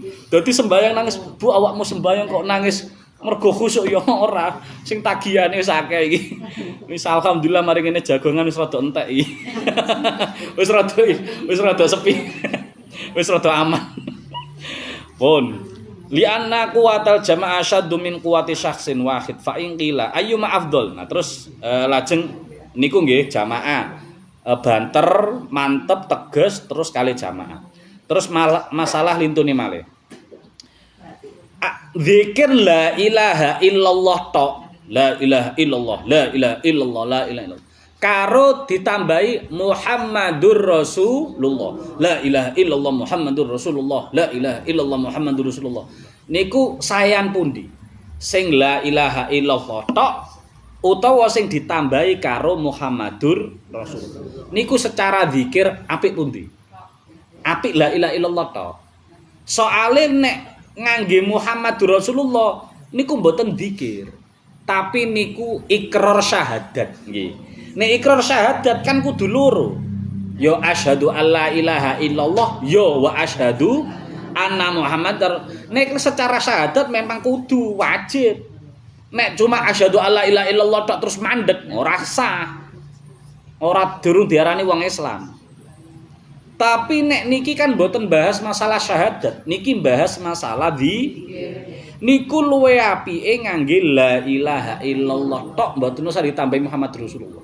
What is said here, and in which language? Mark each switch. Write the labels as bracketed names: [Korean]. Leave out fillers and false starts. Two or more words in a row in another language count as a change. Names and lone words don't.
[Javanese] Dadi sembayang nangis, Bu awakmu sembayang kok nangis mergo khusuk ya ora. Sing tagihane wis akeh iki. Wis alhamdulillah mari ngene jagongan wis rada entek iki. Wis rada sepi. Wis rada aman. [Arabic] Pun لأن قوة الجماعة أشد من قوة شخص واحد فإن قيل أيما أفضل. [Javanese] Nah terus lajeng niku nggih jamaah banter mantep teges terus kali jamaah. Terus masalah lintune malih. Zikir [Arabic] لا إله إلا الله [Javanese] tok. [Arabic] لا إله إلا الله، لا إله إلا الله، لا إله إلا الله. [Javanese] Karo ditambahi [Arabic] محمد رسول الله. لا إله إلا الله محمد رسول الله. لا إله إلا الله محمد رسول الله. [Javanese] Niku sayan pundi? Sing [Arabic] لا إله إلا الله [Javanese] tok utawa sing ditambahi karo [Arabic] محمد رسول الله. [Javanese] Niku secara zikir apik pundi? Apik [Arabic] لا إله إلا الله [Javanese] tok. Soale nek ngangge [Arabic] محمد رسول الله [Javanese] niku mboten zikir. Tapi niku ikrar syahadat nggih. Nek ikrar syahadat kan kudu loro. [Arabic] Ya أشهد أن لا إله إلا الله, ya وأشهد أن محمدا. [Javanese] Nek secara syahadat memang kudu wajib. Nek cuma [Arabic] أشهد أن لا إله إلا الله [Javanese] tok terus mandek ora sah. Ora durung diarani wong Islam. Tapi nek niki kan mboten bahas masalah syahadat, niki bahas masalah niku luwe apike ngangge [Arabic] لا إله إلا الله [Javanese] tok mboten usah ditambahi [Arabic] محمد رسول الله.